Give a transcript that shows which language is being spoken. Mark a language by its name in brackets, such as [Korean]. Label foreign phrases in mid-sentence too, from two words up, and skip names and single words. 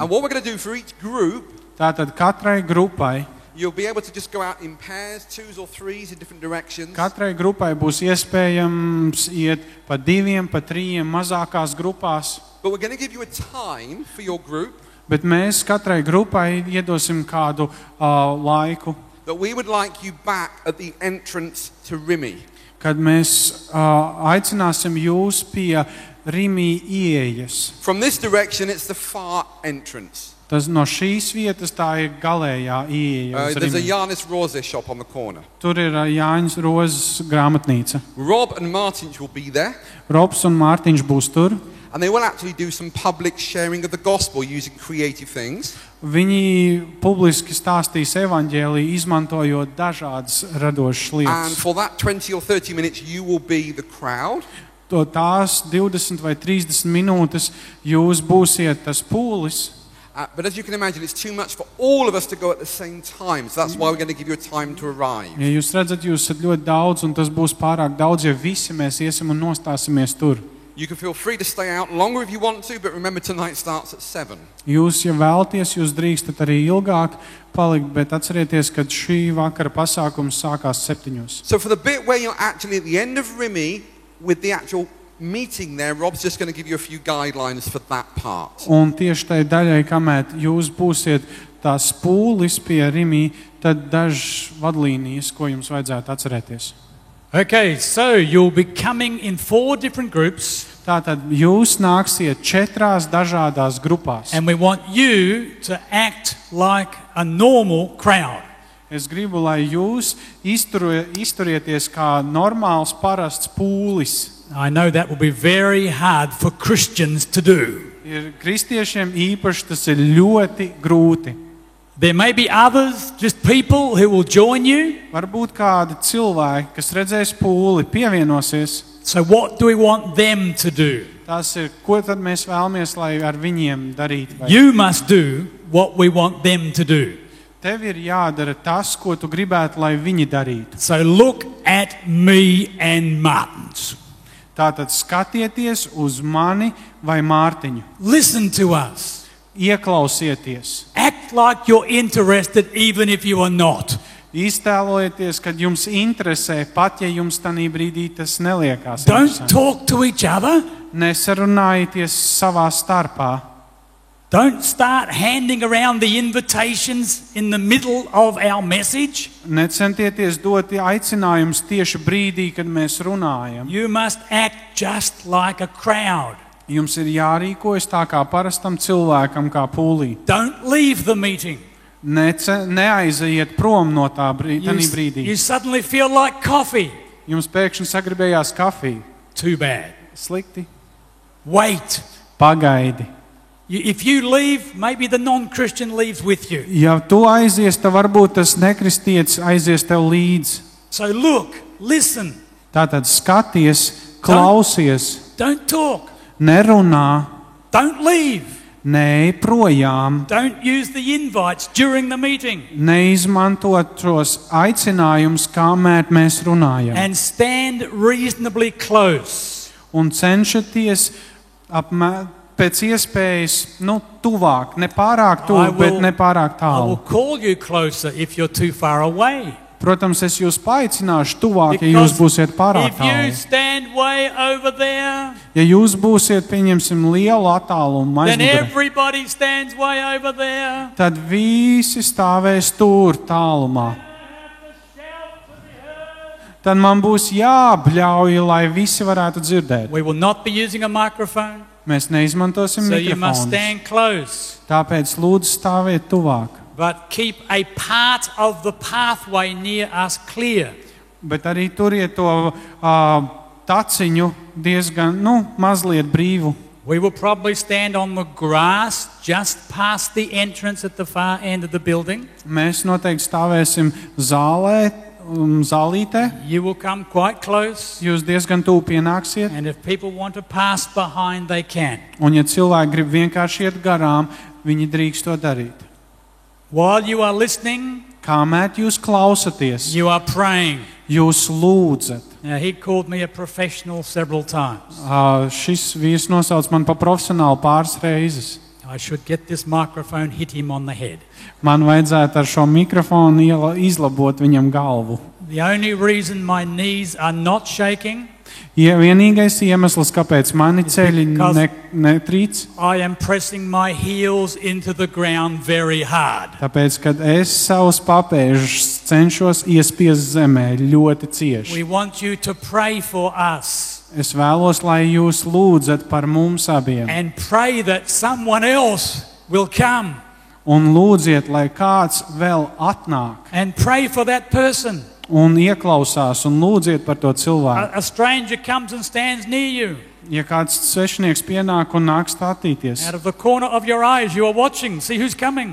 [English] And what we're going to do for each group, [Latvian] Tātad katrai grupai [English] you'll be able to just go out in pairs, 2s or 3s in different directions. [Latvian] Katrai grupai būs iespējams iet pa 2, pa 3 mazākās grupās, [English] But we're going to give you a time for your group [Latvian] bet mēs katrai grupai iedosim kādu laiku, [English] that we would like you back at the entrance to Rimi. [Latvian] kad mēs aicināsim jūs pie Rimī ieejas. [English] From this direction, it's the far entrance. [Latvian] Tas no šīs vietas tā ir galējā ieeja. uz [English] There's a Rimī. Janis Rose shop on the corner. [Latvian] Tur ir Jāņas Rozes grāmatnīca. [English] Rob and Martin will be there, [Latvian] Robs un Mārtiņš būs tur. [English] and they will actually do some public sharing of the gospel using creative things. [Latvian] Viņi publiski stāstīs evaņģēliju, izmantojot dažādas radošas [English] And [Latvian] lietas. [English] for that 20 or 30 minutes, you will be the crowd. [Latvian] Tās 20 vai 30 minūtes jūs būsiet tas pūlis. [English] But as you can imagine, it's too much for all of us to go at the same time. So that's why we're going to give you a time to arrive. [Latvian] Ja jūs redzat, jūs esat ļoti daudz, un tas būs pārāk daudz, ja visi mēs iesim un nostāsimies tur. [English] You can feel free to stay out longer if you want to, but remember tonight starts at 7. [Latvian] Jūs, ja vēlaties, jūs drīkstat arī ilgāk palikt, bet atcerieties, ka šī vakara pasākums sākās 7. [English] So for the bit where you're actually at the end of Rimi with the actual meeting there, Rob's just going to give you a few guidelines for that part. [Latvian] Un tieši tai daļai, kamēr jūs būsiet tās pūlis pie Rimī, tad dažas vadlīnijas, ko jums vajadzētu atcerēties. [English] Okay, so you'll be coming in 4 different groups, [Latvian] Tātad jūs nāksiet 4 dažādās grupās. [English] and we want you to act like a normal crowd. [Latvian] Es gribu, lai jūs izturieties kā normāls, parasts pūlis. [English] I know that will be very hard for Christians to do. [Latvian] Ir kristiešiem īpaši tas ir ļoti grūti. [English] There may be others, just people who will join you. [Latvian] Varbūt kādi cilvēki, kas redzēs pūli, pievienosies. [English] So what do we want them to do? [Latvian] Tas ir, ko tad mēs vēlamies, lai ar viņiem darītu? Vai [English] You must do what we want them to do. [Latvian] tev ir jādara tas, ko tu gribētu, lai viņi darītu. [English] So look at me and Martins. [Latvian] Tātad skatieties uz mani vai Mārtiņu. [English] Listen to us. [Latvian] Ieklausieties. [English] Act like you're interested even if you are not. [Latvian] Iztēlojieties, kad jums interesē, pat ja jums tanī brīdī tas neliekās. [English] Don't [Latvian] interesanti. [English] talk to each other. [Latvian] Nesarunājieties savā starpā. [English] Don't start handing around the invitations in the middle of our message. [Latvian] Necentieties dot aicinājumus tieši brīdī, kad mēs runājam. [English] You must act just like a crowd. [Latvian] Jums ir jārīkojas tā kā parastam cilvēkam, kā pūlī. [English] Don't leave the meeting. [Latvian] Neaiziet prom no tā brīdī. [English] You suddenly feel like coffee. [Latvian] Jums pēkšņi sagribējās kafiju. [English] Too bad. [Latvian] Slikti. [English] Wait. [Latvian] Pagaidi. [English] If you leave, maybe the non-Christian leaves with you. [Latvian] Ja tu aizies, tad varbūt tas nekristietis aizies tev līdzi. [English] So look, listen. [Latvian] Tātad skaties, klausies, [English] Don't talk. [Latvian] nerunā, [English] Don't leave. [Latvian] neej projām, [English] Don't use the invites during the meeting. [Latvian] neizmantot šos aicinājumus, kamēr mēs runājam. [English] And stand reasonably close. [Latvian] Un cenšaties pēc iespējas tuvāk, ne pārāk tuvu, bet ne pārāk [English] I will [Latvian] tālu. [English] call you closer if you're too far away. [Latvian] Protams, es jūs paaicināšu tuvāk, ja jūs būsiet pārāk [English] if you [Latvian] tālu. [English] stand way over there, [Latvian] Ja jūs būsiet, pieņemsim, lielu attālumu [English] then [Latvian] aizmugurē, [English] everybody stands way over there. [Latvian] tad visi stāvēs tur tālumā. Tad man būs jābļauj, lai visi varētu dzirdēt. [English] We will not be using a microphone. [Latvian] Mēs neizmantosim [English] So you must [Latvian] mikrofonus. [English] stand close. [Latvian] Tāpēc lūdzu stāviet tuvāk. [English] But keep a part of the pathway near us clear. [Latvian] Bet arī turiet to taciņu diezgan, mazliet brīvu. [English] We will probably stand on the grass just past the entrance at the far end of the building. [Latvian] Mēs noteikti stāvēsim zālītē. [English] You will come quite close. [Latvian] Jūs diezgan tuvu pienāksiet. [English] And if people want to pass behind, they can. [Latvian] Un ja cilvēki grib vienkārši iet garām, viņi drīkst to darīt. [English] While you are listening, [Latvian] Kamēr jūs klausaties, [English] you are praying. [Latvian] jūs lūdzat. [English] Now, he called me a professional several times. [Latvian] Šis vīrs nosauc man par profesionālu pāris reizes. [English] I should get this microphone, hit him on the head. [Latvian] Man vajadzētu ar šo mikrofonu izlabot viņam galvu. [English] The only reason my knees are not shaking, [Latvian] Vienīgais iemesls, kāpēc mani ceļi netrīc, [English] I am pressing my heels into the ground very hard. [Latvian] tāpēc, kad es savus papēžus cenšos iespiest zemē ļoti cieši. [English] We want you to pray for us [Latvian] Es vēlos, lai jūs lūdzat par mums abiem. [English] and pray that someone else will come [Latvian] Un lūdziet, lai kāds vēl atnāk [English] and pray for that person. [Latvian] un ieklausās un lūdziet par to cilvēku. [English] A stranger comes and stands near you. [Latvian] Ja kāds svešinieks pienāk un nāk stātīties, [English] Out of the corner of your eyes, you are watching, see who's coming.